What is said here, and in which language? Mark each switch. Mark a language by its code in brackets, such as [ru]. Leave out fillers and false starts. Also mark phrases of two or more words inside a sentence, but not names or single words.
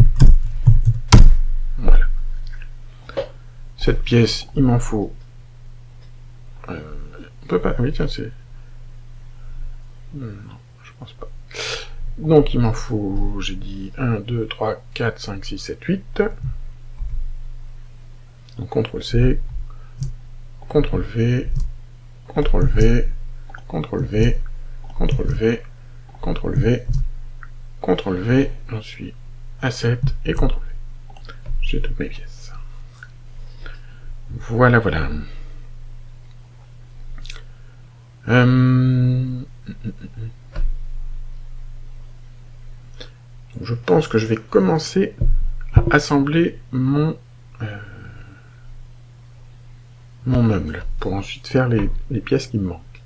[fr] Voilà. Cette pièce, il m'en faut... on peut pas... oui, tiens, c'est... non, je pense pas. Donc, il m'en faut, j'ai dit 1, 2, 3, 4, 5, 6, 7, 8. Donc, CTRL-C, CTRL-V, CTRL-V, CTRL-V, CTRL-V, CTRL-V, CTRL-V, j'en suis à 7, et CTRL-V. J'ai toutes mes pièces. Voilà, voilà. Je pense que je vais commencer à assembler mon meuble, pour ensuite faire les pièces qui me manquent.